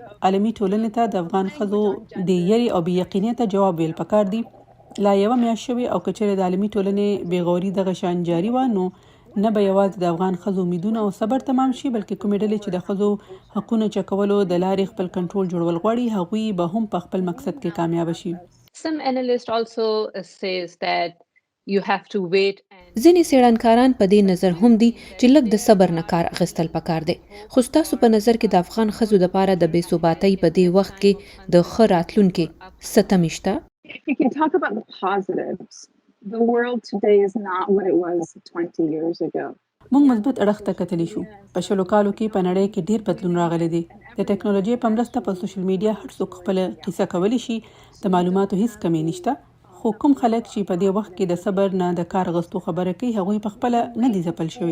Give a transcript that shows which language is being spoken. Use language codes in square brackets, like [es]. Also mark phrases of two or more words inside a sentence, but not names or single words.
[ps] عالمي ټولنې ته د افغان ښځو د یرې او بې یقینۍ ته جواب ویل پکار دي. لا یوه میاشت شوې او که چېرې د عالمي ټولنې بې غوري دغه شان جاري وه نو نه به یوازې د افغان ښځو امیدونه او صبر تمام شي بلکې کومې ډلې چې د ښځو حقونو چکولو د لارې خپل کنټرول جوړول غواړي هغوی به هم په خپل مقصد کې کامیاب شي. [en] Some analyst also says that you have to wait. [ps] ځینې څېړنکاران په دې نظر هم دي چې لږ د صبر نه کار اخیستل پکار دی. خو ستاسو په نظر کې د افغان ښځو دپاره د بې ثباتۍ په دې وخت کې د ښه راتلونکي څه تمې شته؟ [en] If you can talk about the positives, the world today is not what it was 20 years ago. [ps] موږ مثبت اړخ ته کتلی شو. په 10 کالو کې په نړۍ کې ډیر بدلون راغلی دی. د ټکنالوژي په مرسته په [en] social media [ps] هر څوک خپل قصه کولی شي. د معلوماتو هیڅ کمی نشته. خو کوم خلک چې په دې وخت کې د صبر نه د کار غوښتو خبره کوي هغوی په خپل نه دي ځپل شوي.